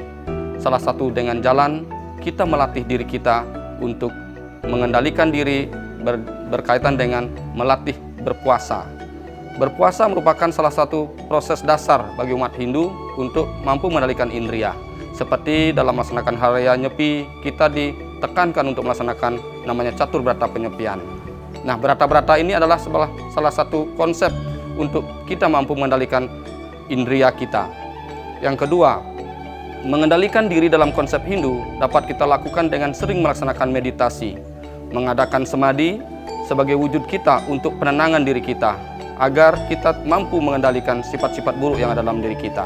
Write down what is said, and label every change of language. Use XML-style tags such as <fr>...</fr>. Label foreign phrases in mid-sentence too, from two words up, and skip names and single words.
<id>Salah satu dengan jalan kita melatih diri kita untuk mengendalikan diri berkaitan dengan melatih berpuasa. Berpuasa merupakan salah satu proses dasar bagi umat Hindu untuk mampu mengendalikan indera. Seperti dalam melaksanakan hari raya Nyepi, kita ditekankan untuk melaksanakan namanya catur berata penyepian. Nah, berata-berata ini adalah salah satu konsep untuk kita mampu mengendalikan indera kita. Yang kedua, mengendalikan diri dalam konsep Hindu dapat kita lakukan dengan sering melaksanakan meditasi, mengadakan samadhi sebagai wujud kita untuk penenangan diri kita, agar kita mampu mengendalikan sifat-sifat buruk yang ada dalam diri kita.</id>